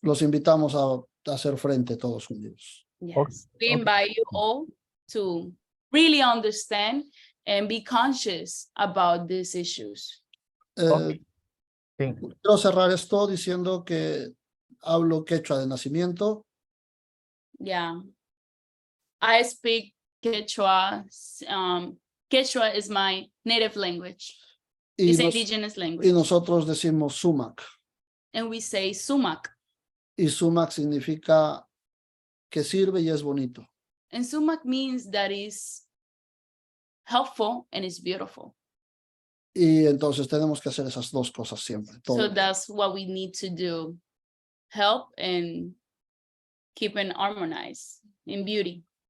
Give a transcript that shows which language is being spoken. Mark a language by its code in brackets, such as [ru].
[es] Los invitamos a hacer frente todos unidos. [en] Yes, we okay. invite you all to really understand and be conscious about these issues. Okay. Thank you. [es] Quiero cerrar esto diciendo que hablo quechua de nacimiento, [en] Yeah. I speak Quechua. Quechua is my native language. [es] Y, [en] It's [es] nos- [en] indigenous [es] y [en] language. [es] nosotros decimos Sumaq. [en] And we say Sumaq. [es] Y Sumaq significa que sirve y es bonito. [en] And Sumaq means that is helpful and it's beautiful. [es] Y entonces tenemos que hacer esas dos cosas siempre. todo [en] So [es] el tiempo. [en] that's what we need to do. Help and keep it harmonized in beauty.